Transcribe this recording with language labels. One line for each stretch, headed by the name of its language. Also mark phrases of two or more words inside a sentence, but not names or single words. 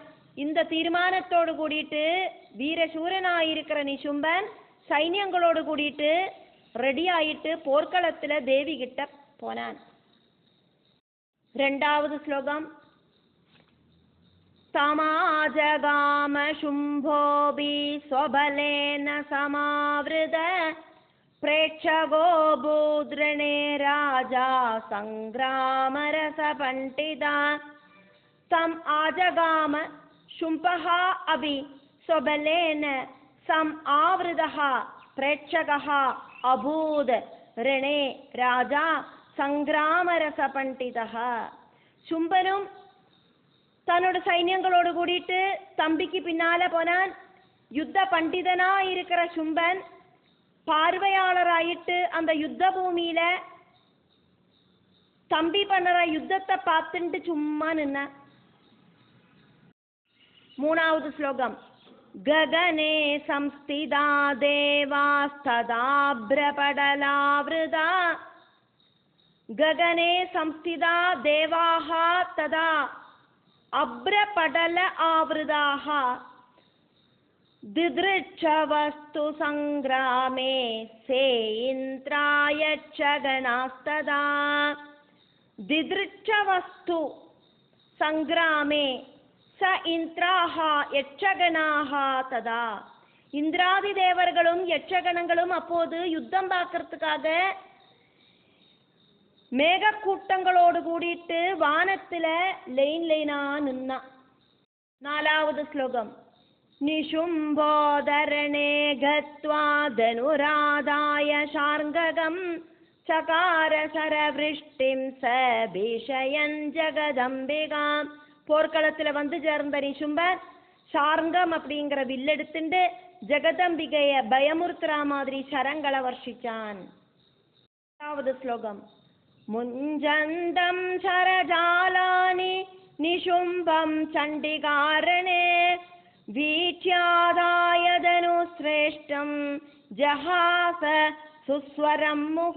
Tamil: இந்த தீர்மானத்தோடு கூடிட்டு வீரசூரனாயிருக்கிற நிஷும்பன் சைன்யங்களோடு கூடிட்டு ரெடி ஆயிட்டு போர்க்களத்தில் தேவி கிட்ட போனான். 2வது ஸ்லோகம்.
Sanskrit: तमाजगाम शुम्भोपि स्वबलेन समावृत प्रेक्षगो भूद्रणे राजा संग्रामरस पंडिता तम आजगाम शुंभः अभि स्वबलेन सम आवृतः प्रेक्षकः अभूत् रणे राजा संग्रामरस पण्डितः.
Tamil: சும்பனும் தன்னோட சைன்யங்களோடு கூடிட்டு தம்பிக்கு பின்னால போனான். யுத்த பண்டிதனா இருக்கிற சும்பன் பார்வையாளராயிட்டு அந்த யுத்த பூமியில தம்பி பண்ணுற யுத்தத்தை பார்த்துட்டு சும்மா நின்ன. 3வது ஸ்லோகம்.
Sanskrit: गगने संस्थिता देवास्तदाभ्रपटलावृता गगने संस्थिता देवाः तदा अभ्रपटल आवृताः दिदृक्षवस्तु संग्रामे से इंद्रायच्छगणास्तदा. दिदृक्षवस्तु संग्रामे स इंद्राः यक्षगणाः तदा.
Tamil: இந்திராதி தேவர்களும் யட்சகணங்களும் அப்போது யுத்தம் பார்க்கறதுக்காக மேகக்கூட்டங்களோடு கூடிட்டு வானத்துல லைனா நின்னா. 4வது ஸ்லோகம்.
Sanskrit: निशुम्भोदरणे गत्वा धनुरादाय शार्ङ्गगं चकार सरवृष्टिं सभीषयन् जगदम्बिकां.
Tamil: போர்க்களத்தில் வந்து சேர்ந்த நிஷும்பன் ஷார்ங்கம் அப்படிங்கிற வில்லெடுத்துண்டு ஜெகதம்பிகைய பயமுறுத்துற மாதிரி சரங்களை வர்ஷிச்சான். 5வது ஸ்லோகம்.
Sanskrit: मुञ्चन्तं शरजालानि निशुम्भं चण्डिकारणे वीक्ष्यादायधनु श्रेष्ठं जहास सुस्वरं मुहुः.